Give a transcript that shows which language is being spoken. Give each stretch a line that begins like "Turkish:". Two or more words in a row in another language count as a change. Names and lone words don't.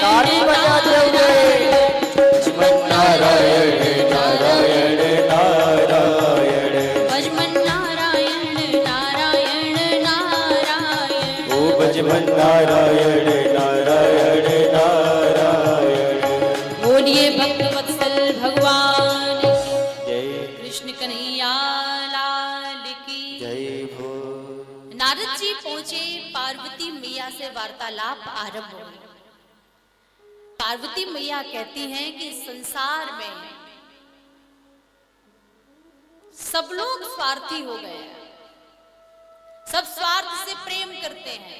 Hindi: ताली बजाते हुए भजमन नारायण नारायण नारायण भजमन नारायण नारायण नारायण ओ भजमन नारायण नारायण नारायण बोलिए भक्त वत्सल भगवान जय कृष्ण कन्हैया लाल की जय भो नारद जी पहुंचे, पार्वती मैया से वार्तालाप आरंभ हो गया। पार्वती मैया कहती हैं कि संसार में सब लोग स्वार्थी हो गए हैं, सब स्वार्थ से प्रेम करते हैं।